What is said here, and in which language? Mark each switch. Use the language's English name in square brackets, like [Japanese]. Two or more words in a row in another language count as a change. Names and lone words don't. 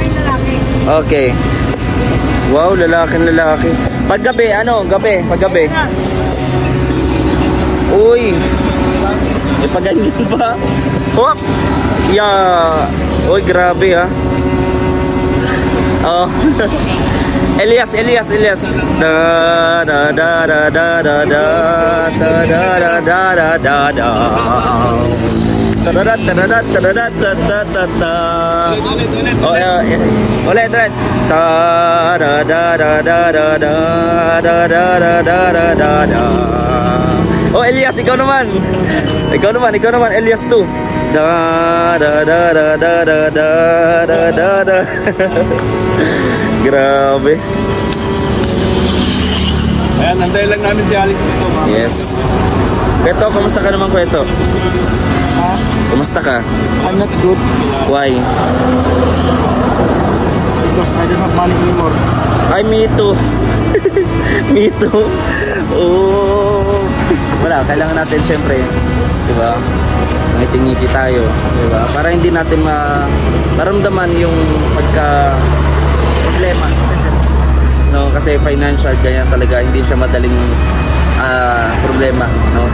[Filipino] Okay. Wow, lalaki. Paggabi, paggabi. Uy. May paganyan ba? Hop. Yeah. Uy, grabe ha. Oh. Elias. Da da da da da da da da da da da da da. Oh ya, ulit. Ta da da da da da da da da da da da. Oh Elias, ikaw naman Elias too. Da da da da da da da da da. Grabe. Ayan, antay lang namin si Alex dito. Yes. Kweto, kumusta ka naman Kweto? Kumusta ka? [English] I'm not good. Why? Because I don't have money anymore. Ay, me too. Me too. Oh. [Filipino] Wala, kailangan natin syempre, di ba? Ngiti-ngiti tayo, di ba? Para hindi natin maramdaman yung problema. No, kasi financial ganyan talaga, hindi siya madaling problema, no?